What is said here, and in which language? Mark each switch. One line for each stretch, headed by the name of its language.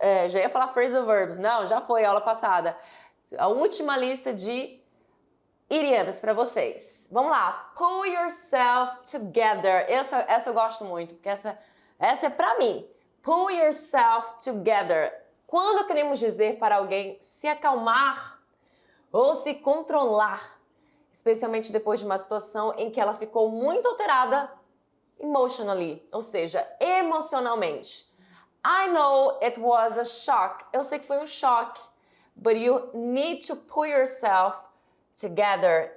Portuguese: já ia falar phrasal verbs. Não, já foi a aula passada. A última lista de idiomas para vocês. Vamos lá.
English: Pull yourself together.
Portuguese: Essa eu gosto muito, porque essa é para mim.
English: Pull yourself together.
Portuguese: Quando queremos dizer para alguém se acalmar ou se controlar, especialmente depois de uma situação em que ela ficou muito alterada emotionally, ou seja, emocionalmente.
English: I know it was a shock.
Portuguese: Eu sei que foi um choque,
English: but you need to pull yourself together.